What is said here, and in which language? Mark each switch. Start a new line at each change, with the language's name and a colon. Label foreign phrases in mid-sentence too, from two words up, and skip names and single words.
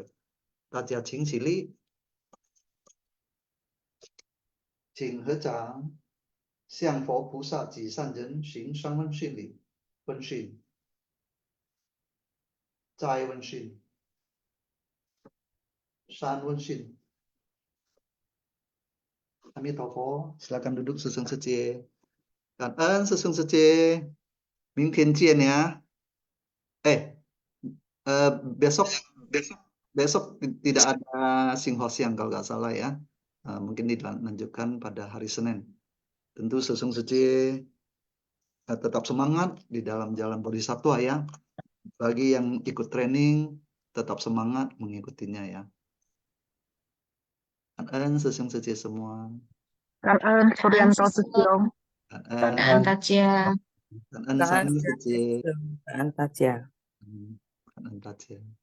Chinese: 大家請思理，請合掌，向佛菩薩祭三人，性上問心理，問心，再問心，善問心.
Indonesian: Amitofo, silakan duduk Sesung Sece. Kan'en Sesung Sece, mingkin cian ya. Besok tidak ada Sing Ho Siang kalau nggak salah ya. Mungkin dilanjutkan pada hari Senin. Tentu Sesung Sece tetap semangat di dalam jalan Bodhisattva ya. Bagi yang ikut training, tetap semangat mengikutinya ya. Kan'en Sesung Sece semua. Kan'en Suryanto Sesyong. Kan'en Tajia. Kan'en Sami Sece. Kan'en Tajia. Kan'en Tajia.